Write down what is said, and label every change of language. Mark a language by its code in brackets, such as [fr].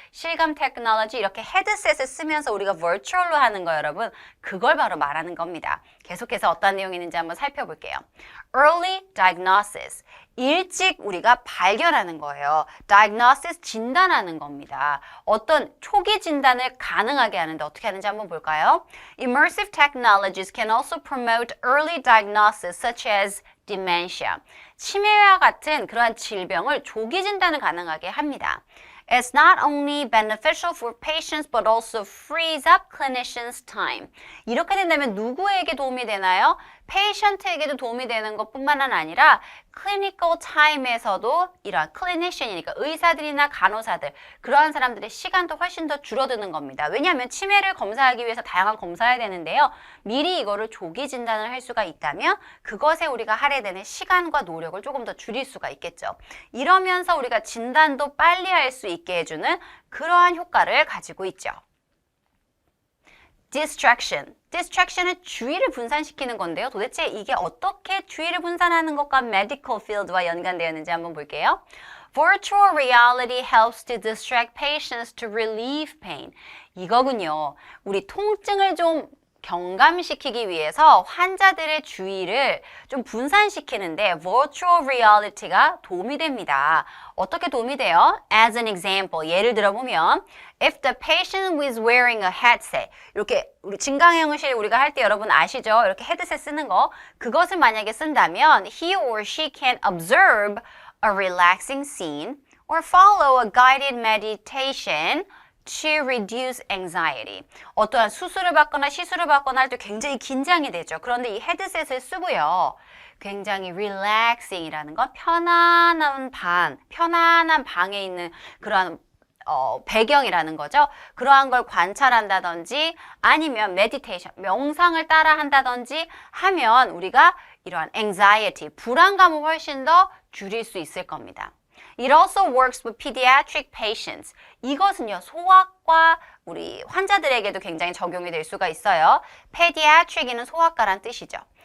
[ko] 실감 테크놀로지, 이렇게 헤드셋을 쓰면서 우리가 virtual로 하는 거 여러분, 그걸 바로 말하는 겁니다. 계속해서 어떤 내용이 있는지 한번 살펴볼게요. [en] Early diagnosis, [ko] 일찍 우리가 발견하는 거예요. diagnosis, 진단하는 겁니다. 어떤 초기 진단을 가능하게 하는데 어떻게 하는지 한번 볼까요? [en] Immersive technologies can also promote early diagnosis such as dementia. [ko] 치매와 같은 그러한 질병을 조기 진단을 가능하게 합니다. [en] It's not only beneficial for patients but also frees up clinicians' time. [ko] 이렇게 된다면 누구에게 도움이 되나요? 페이션트에게도 도움이 되는 것뿐만 아니라 clinical time에서도 이러한 clinician이니까 의사들이나 간호사들, 그러한 사람들의 시간도 훨씬 더 줄어드는 겁니다. 왜냐하면 치매를 검사하기 위해서 다양한 검사해야 되는데요. 미리 이거를 조기 진단을 할 수가 있다면 그것에 우리가 할애되는 시간과 노력을 조금 더 줄일 수가 있겠죠. 이러면서 우리가 진단도 빨리 할 수 있게 해주는 그러한 효과를 가지고 있죠. [en] Distraction. [ko] Distraction은 주의를 분산시키는 건데요. 도대체 이게 어떻게 주의를 분산하는 것과 medical field와 연관되어 있는지 한번 볼게요. [en] Virtual reality helps to distract patients to relieve pain. [ko] 이거군요. 우리 통증을 좀 경감시키기 위해서 환자들의 주의를 좀 분산시키는데 virtual reality가 도움이 됩니다. 어떻게 도움이 돼요? [en] As an example, [ko] 예를 들어보면 [en] if the patient was wearing a headset, [ko] 이렇게 우리 증강현실 우리가 할 때 여러분 아시죠? 이렇게 헤드셋 쓰는 거, 그것을 만약에 쓴다면 [en] he or she can observe a relaxing scene or follow a guided meditation to reduce anxiety. [ko] 어떠한 수술을 받거나 시술을 받거나 할 때 굉장히 긴장이 되죠. 그런데 이 헤드셋을 쓰고요. 굉장히 relaxing이라는 건 편안한 방에 있는 그러한 배경이라는 거죠. 그러한 걸 관찰한다든지 아니면 meditation, 명상을 따라 한다든지 하면 우리가 이러한 anxiety, 불안감을 훨씬 더 줄일 수 있을 겁니다. [en] It also works with pediatric patients. [ko] 이것은요, 소아과 우리 환자들에게도 굉장히 적용이 될 수가 있어요. pediatric이는 소아과란 뜻이죠.